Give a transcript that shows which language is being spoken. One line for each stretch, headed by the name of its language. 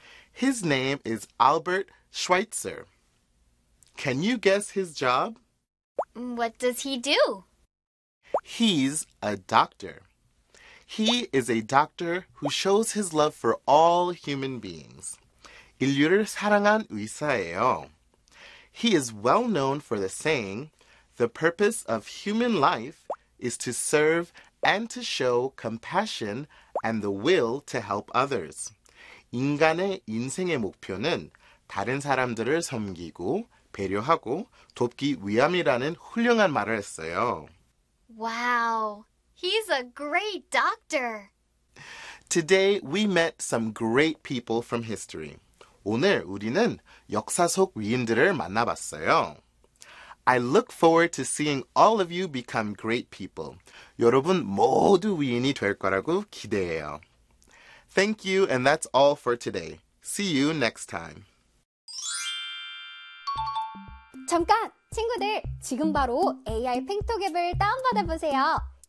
English: His name is Albert Schweitzer. Can you guess his job? What does he do? He's a doctor. He is a doctor who shows his love for all human beings.
Korean: 인류를 사랑한 의사예요.
English: He is well known for the saying, "The purpose of human life is to serve and to show compassion and the will to help others."
Korean: 인간의 인생의 목표는 다른 사람들을 섬기고 배려하고 돕기 위함이라는 훌륭한 말을 했어요.
English: Wow, he's a great doctor. Today we met some great people from history.
Korean: 오늘 우리는 역사 속 위인들을 만나봤어요.
English: I look forward to seeing all of you become great people.
Korean: 여러분 모두 위인이 될 거라고 기대해요.
English: Thank you, and that's all for today. See you next time.
Korean: 잠깐! 친구들, 지금 바로 AI 팽톡 앱을 다운받아보세요.